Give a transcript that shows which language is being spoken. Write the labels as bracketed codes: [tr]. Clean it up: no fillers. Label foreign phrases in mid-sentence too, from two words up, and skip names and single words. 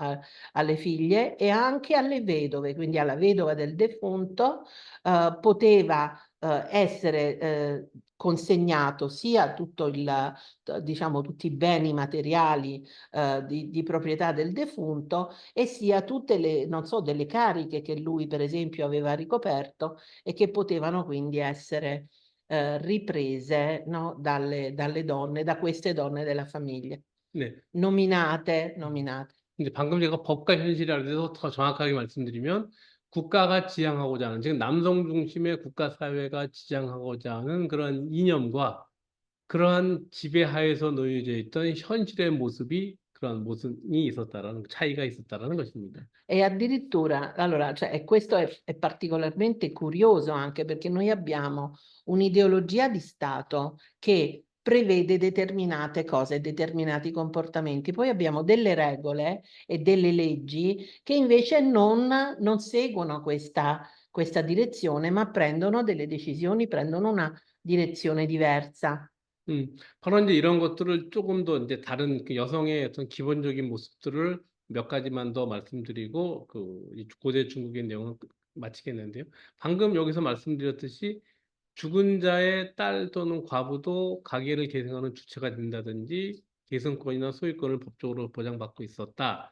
[it] Alle figlie e anche alle vedove, quindi alla vedova del defunto poteva essere consegnato sia tutto diciamo, tutti i beni materiali di proprietà del defunto e sia tutte le, non so, delle cariche che lui per esempio aveva ricoperto e che potevano quindi essere riprese, no, dalle donne, da queste donne della famiglia, [ko] 네. [it] nominate. [ko] 이제 방금 제가 법과 현실이라고 해서 더 정확하게 말씀드리면 국가가 지향하고자 하는, 즉 남성 중심의 국가 사회가 지향하고자 하는 그런 이념과 그러한 지배하에서 놓여져 있던 현실의 모습이 그런 모습이 있었다라는 차이가 있었다라는 것입니다. [it] E addirittura, allora, cioè, e questo è particolarmente curioso anche perché noi abbiamo un'ideologia di Stato che prevede determinate cose, determinati comportamenti. Poi abbiamo delle regole e delle leggi che invece non seguono questa direzione, ma prendono delle decisioni, prendono una direzione diversa. [ko] 바로 이제 이런 것들을 조금 더 이제 다른 그 여성의 어떤 기본적인 모습들을 몇 가지만 더 말씀드리고 이 고대 중국의 내용은 마치겠는데요. 방금 여기서 말씀드렸듯이 죽은 자의 딸 또는 과부도 가계를 계승하는 주체가 된다든지 계승권이나 소유권을 법적으로 보장받고 있었다.